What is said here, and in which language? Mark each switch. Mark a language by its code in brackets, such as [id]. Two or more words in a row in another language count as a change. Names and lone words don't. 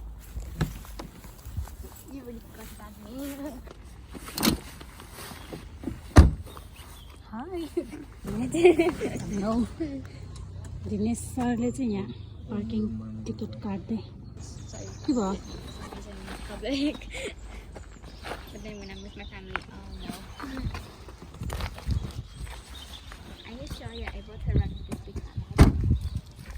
[ne] हाई नो दिनेश सरले चाहिँ यहाँ [en] parking ticket [ne] काट्दै के भयो? [en] Public. But then when I'm with my family, oh no. Are you sure you're able to run this big car?